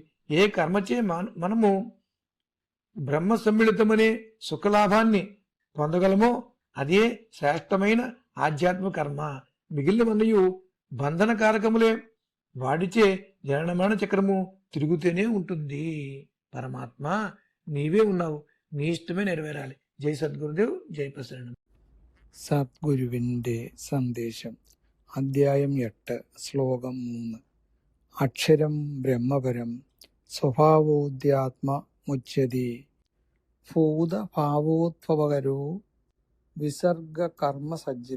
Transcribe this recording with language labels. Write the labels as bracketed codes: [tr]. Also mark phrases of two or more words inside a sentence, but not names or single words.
[te] ఏ కర్మచే మనము బ్రహ్మ సమ్మిళితమనే సుఖలాభాన్ని పొందగలమో అదే శ్రేష్టమైన ఆధ్యాత్మ కర్మ. మిగిలినవన్నయు బంధన కారకములే. వాడిచే జనన చక్రము తిరుగుతూనే ఉంటుంది. పరమాత్మ నీవే ఉన్నావు, నీ ఇష్టమే నెరవేరాలి. జై సద్గురుదేవ్, జై ప్రసన్న. [ml] സദ്ഗുരുവിൻ്റെ സന്ദേശം. അധ്യായം 8, ശ്ലോകം 3. [sa] अक्षरं ब्रह्मपरं स्वभावोद्यात्ममुच्यते भूतभावोद्भवकरो विसर्गकर्मसज्जित.